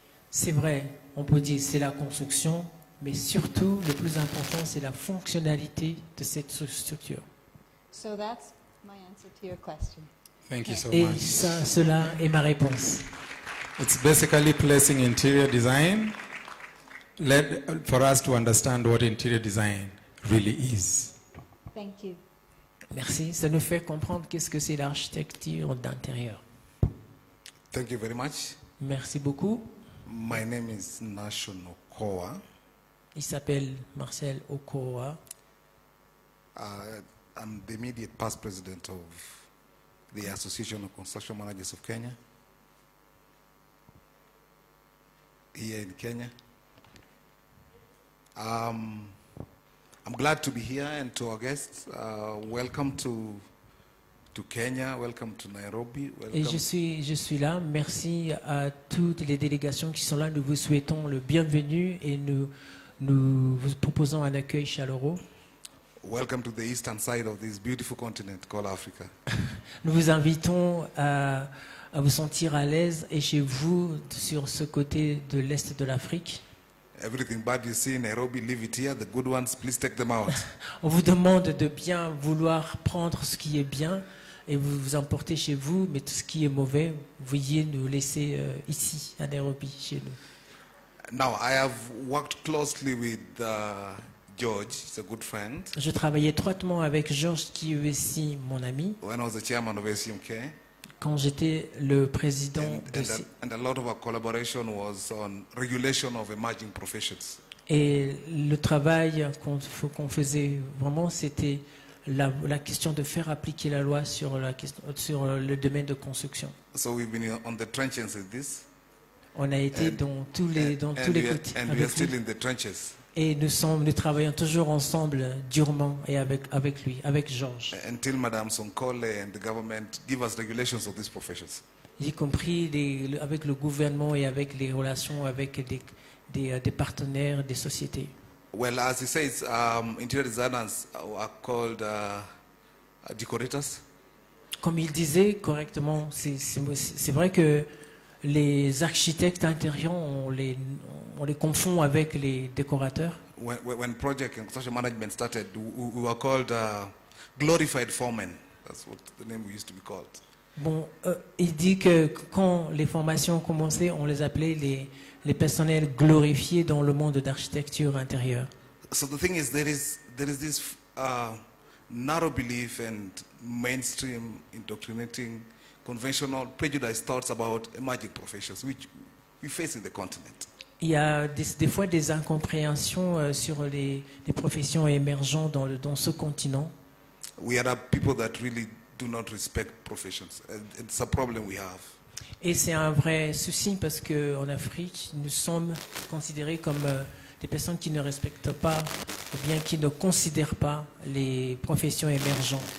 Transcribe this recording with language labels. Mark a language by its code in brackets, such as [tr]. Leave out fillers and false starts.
[fr] C'est vrai, on peut dire c'est la construction, mais surtout, le plus important, c'est la fonctionnalité de cette structure. [en] So that's my answer to your question. Thank you so [fr] Et [en] much. [fr] cela est ma réponse. [en] It's basically placing interior design for us to understand what interior design really is. Thank you. [fr] Merci, ça nous fait comprendre qu'est-ce que c'est l'architecture d'intérieur. [en] Thank you very much. [fr] Merci beaucoup. [en] My name is Nashon Okoa. [fr] Il s'appelle Marcel Okoa. [en] I'm the immediate past president of the Association of Construction Managers of Kenya, here in Kenya. I'm glad to be here and to our guests. Welcome to Kenya, welcome to Nairobi. [fr] Et [en] Welcome. [fr] je suis là. Merci à toutes les délégations qui sont là. Nous vous souhaitons le bienvenu et nous vous proposons un accueil chaleureux. [en] Welcome to the eastern side of this beautiful continent called Africa. [fr] Nous vous invitons à vous sentir à l'aise et chez vous sur ce côté de l'Est de l'Afrique. [en] Everything bad you see in Nairobi, leave it here. The good ones, please take them out. [fr] On vous demande de bien vouloir prendre ce qui est bien et vous emporter chez vous, mais tout ce qui est mauvais, veuillez nous laisser ici, à Nairobi, chez nous. [en] Now, I have worked closely with George, he's a good friend, [fr] Je travaillais étroitement avec Georges, qui est aussi mon ami, [en] when I was the chairman of SUMK. [fr] quand j'étais le président de... [en] And a lot of our collaboration was on regulation of emerging professions. [fr] Et le travail qu'on faisait vraiment, c'était la question de faire appliquer la loi sur le domaine de construction. [en] So we've been on the trenches with this. [fr] On a été dans tous les côtés. [en] And we are still in the trenches. [fr] Et nous travaillons toujours ensemble, durement, et avec lui, avec Georges. [en] Until Madame Sonkole and the government give us regulations of these professions. [fr] Y compris avec le gouvernement et avec les relations avec des partenaires, des sociétés. [en] Well, as he says, interior designers are called decorators. [fr] Comme il disait correctement, c'est vrai que les architectes intérieurs, on les confond avec les décorateurs. [en] When project and construction management started, we were called glorified foremen. That's what the name we used to be called. [fr] Bon, il dit que quand les formations ont commencé, on les appelait les personnels glorifiés dans le monde d'architecture intérieure. [en] So the thing is, there is this narrow belief and mainstream indoctrinating conventional prejudice thoughts about emerging professions, which we face in the continent. [fr] Il y a des fois des incompréhensions sur les professions émergentes dans ce continent. [en] We are people that really do not respect professions. It's a problem we have. [fr] Et c'est un vrai souci parce qu'en Afrique, nous sommes considérés comme des personnes qui ne respectent pas ou bien qui ne considèrent pas les professions émergentes.